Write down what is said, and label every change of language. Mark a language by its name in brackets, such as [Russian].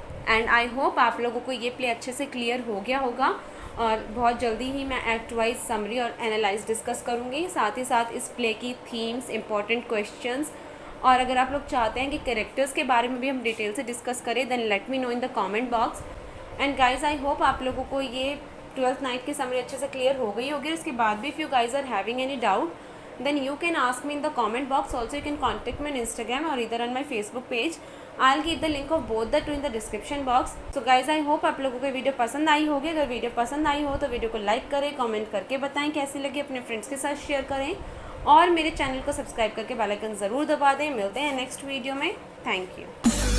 [English] and I hope [Hindi] आप लोगों को ये प्ले अच्छे से क्लियर हो गया होगा, और बहुत जल्दी ही मैं एक्ट वाइज समरी और एनालाइज डिस्कस करूँगी, साथ ही साथ इस प्ले की थीम्स, इंपॉर्टेंट क्वेश्चंस, और अगर आप लोग चाहते हैं कि कैरेक्टर्स के बारे में भी हम डिटेल से डिस्कस करें, [English] Then let me know in the comment box. And guys, I hope [Hindi] आप लोगों को ये 12th नाइट की समरी अच्छे से क्लियर हो गई होगी। उसके बाद भी [English] If you guys are having any doubt, then you can ask me in the comment box. Also you can contact me on Instagram or either on my Facebook page. I'll give the link of both the two in the description box. So guys, I hope [Hindi] आप लोगों को video पसंद आई होगी। अगर video पसंद आई हो तो video को लाइक करें, कमेंट करके बताएं कैसी लगी, अपने फ्रेंड्स के साथ शेयर करें और मेरे चैनल को सब्सक्राइब करके बेल आइकन ज़रूर दबा दें। मिलते हैं नेक्स्ट वीडियो में। Thank you.